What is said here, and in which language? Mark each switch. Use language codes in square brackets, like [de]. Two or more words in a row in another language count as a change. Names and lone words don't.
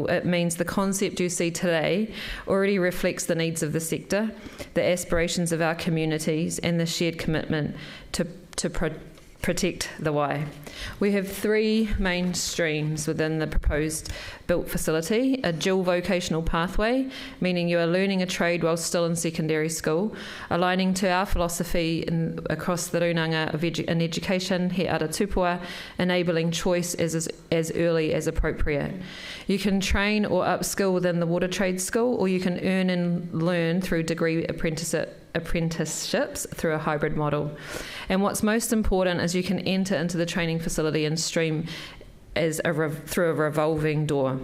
[en] It means the concept you see today already reflects the needs of the sector, the aspirations of our communities, and the shared commitment to protect the Wai. We have 3 main streams within the proposed built facility: a dual vocational pathway, meaning you are learning a trade while still in secondary school, aligning to our philosophy across the runanga in education, [mi] he ara tupua, [en] enabling choice as early as appropriate. You can train or upskill within the water trade school, or you can earn and learn through degree apprenticeships through a hybrid model. And what's most important is you can enter into the training facility and stream through a revolving door.